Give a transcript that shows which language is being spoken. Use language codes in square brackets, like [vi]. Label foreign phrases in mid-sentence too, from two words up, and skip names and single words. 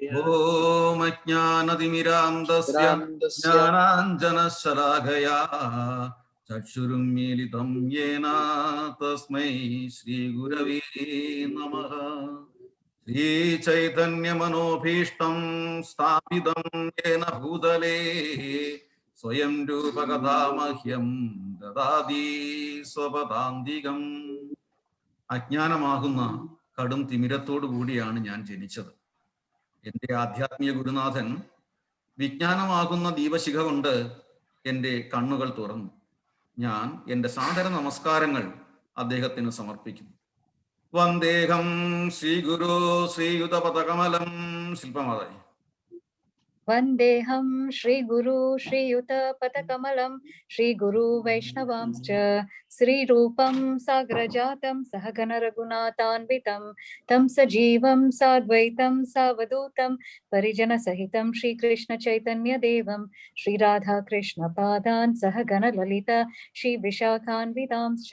[sa] ओम अज्ञानतिमिरान्धस्य ज्ञानाञ्जनशलाकया चक्षुरुन्मीलितं येन तस्मै श्रीगुरवे नमः। श्रीचैतन्यमनोभीष्टं स्थापितं येन भूतले സ്വയം രൂപകഥാമഹ്യം ദദാതി സ്വപദാന്തികം. [ml] അജ്ഞാനമാകുന്ന കടും തിമിരത്തോടു കൂടിയാണ് ഞാൻ ജനിച്ചത്. എൻ്റെ ആധ്യാത്മിക ഗുരുനാഥൻ വിജ്ഞാനമാകുന്ന ദീപശിഖ കൊണ്ട് എൻ്റെ കണ്ണുകൾ തുറന്നു. ഞാൻ എൻ്റെ സാദര നമസ്കാരങ്ങൾ അദ്ദേഹത്തിന് സമർപ്പിക്കുന്നു. [sa] വന്ദേഹം ശ്രീഗുരു ശ്രീയുത പദകമലം. ശില്പമാതായി. वन्देऽहं श्रीगुरु श्रीयुतपथकमलं श्रीगुरु वैष्णवांश्च श्रीरूपं साग्रजातं सहगणरघुनाथान्वितं तं सजीवं साद्वैतं सावधूतं परिजनसहितं श्रीकृष्णचैतन्यदेवं श्रीराधाकृष्णपादान् सहगणललिता श्रीविशाखान्वितांश्च।